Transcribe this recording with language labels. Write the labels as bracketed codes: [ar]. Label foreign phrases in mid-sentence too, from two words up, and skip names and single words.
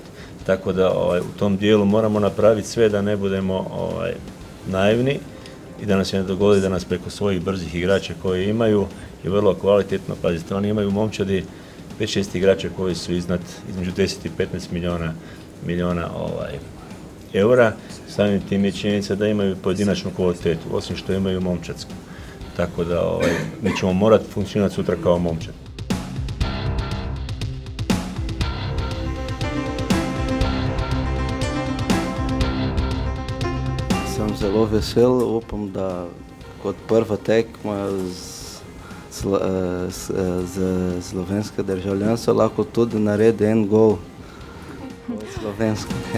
[hr] Tako da u tom dijelu moramo napraviti sve da ne budemo naivni i da nas se ne dogodi da nas preko svojih brzih igrača koje imaju je vrlo kvalitetno, pazite, oni imaju momčadi 5-6 igrača koji su između 10 i 15 milijuna eura, samim tim je činjenica da imaju pojedinačnu kvalitetu, osim što imaju momčadsku. Tako da mi ćemo morati funkcionirati sutra kao momčad. [sl] Sem zelo vesel, upam, da kot prva tekma za slovenske državljanstvo lahko tudi naredi en gol.